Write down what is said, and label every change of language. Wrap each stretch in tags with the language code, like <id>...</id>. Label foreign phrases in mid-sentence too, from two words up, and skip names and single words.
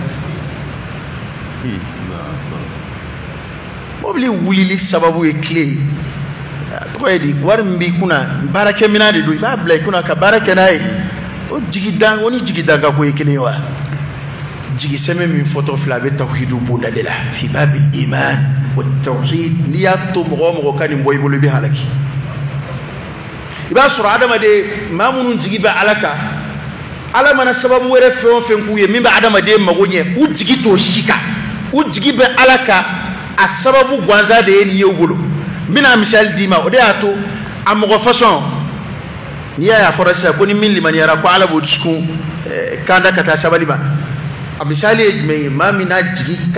<bm>mobili wulili sababu ye tile ye tɔgɔ ye di wari min b'i kunna baarakɛminɛn de don i b'a bila i kunna ka baara kɛ n'a ye o ni jigidan ka ko ye kelen ye wa jigi sɛmɛ min fɔtɔ filɛ a bɛ tawhidu bonda de la</bm> <ar>في باب الإيمان والتوحيد</ar> <bm>n'i y'a to mɔgɔ o mɔgɔ ka nin bɔ i bolo i bɛ halaki i b'a sɔrɔ adamaden maa minnu jigi bɛ ala kan ala mana sababu wɛrɛ fɛn o fɛn k'u ye min bɛ adamaden mago ɲɛ u jigi t'o si kan u jigi bɛ ala kan a sababu gansan de ye nin ye u bolo n bɛna misali d'i ma o de y'a to a mɔgɔ fasɔn n'i y'a ye a fɔra sisan ko ni min limaniyara ko ala b'o dusukun kan da ka taa sabali ma a misali ye jumɛn ye maa min n'a jigi ka</bm>